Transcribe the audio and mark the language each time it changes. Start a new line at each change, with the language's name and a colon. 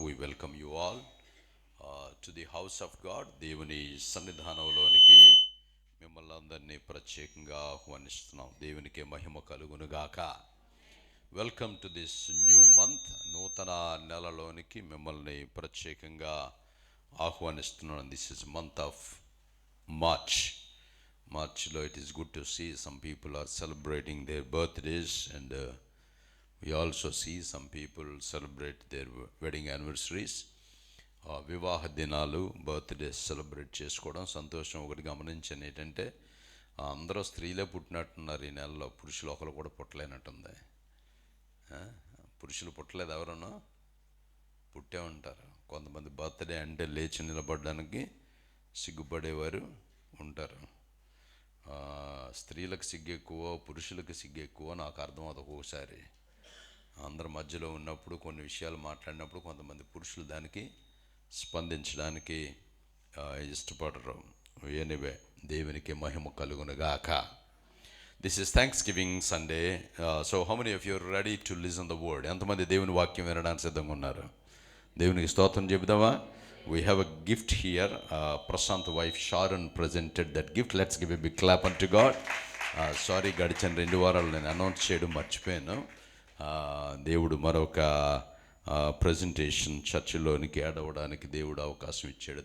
English: We welcome you all to the house of God.
Telugu: దేవుని సన్నిధానంలోనికి మిమ్మల్ని అందరినీ ప్రత్యేకంగా ఆహ్వానిస్తున్నాం. దేవునికి మహిమ కలుగునుగాక.
English: Welcome to this new month.
Telugu: నూతన నెలలోనికి మిమ్మల్ని ప్రత్యేకంగా ఆహ్వానిస్తున్నాను.
English: This is month of మార్చ్లో it is good to see some people are celebrating their birthdays, and we also see some people celebrate their wedding anniversaries.
Telugu: వివాహ దినాలు, బర్త్డేస్ సెలబ్రేట్ చేసుకోవడం సంతోషం. ఒకటి గమనించాను ఏంటంటే, అందరూ స్త్రీలే పుట్టినట్టున్నారు ఈ నెలలో. పురుషులు ఒకరు కూడా పుట్టలేనట్టుంది. పురుషులు పుట్టలేదు, ఎవరన్నా పుట్టే ఉంటారు. కొంతమంది బర్త్డే అంటే లేచి నిలబడడానికి సిగ్గుపడేవారు ఉంటారు. స్త్రీలకు సిగ్గు ఎక్కువ, పురుషులకు సిగ్గు ఎక్కువ నాకు అర్థమవుతుంది. ఒక్కొక్కసారి అందరి మధ్యలో ఉన్నప్పుడు కొన్ని విషయాలు మాట్లాడినప్పుడు కొంతమంది పురుషులు దానికి స్పందించడానికి ఇష్టపడరు. ఎనీవే, దేవునికి మహిమ కలుగునుగాక.
English: This is thanksgiving Sunday. So how many of you are ready to listen the word?
Telugu: ఎంతమంది దేవుని వాక్యం వినడానికి సిద్ధంగా ఉన్నారు? దేవునికి స్తోత్రం చెబుదామా?
English: We have a gift here. Prashant's wife Sharon presented that gift. Let's give a big clap unto God.
Telugu: Sorry, గడిచిన 2 వారాలు నేను అనౌన్స్ చేయడం మర్చిపోయాను. దేవుడు మరొక ప్రజెంటేషన్ చర్చిలోనికి యాడ్ అవ్వడానికి దేవుడు అవకాశం ఇచ్చాడు.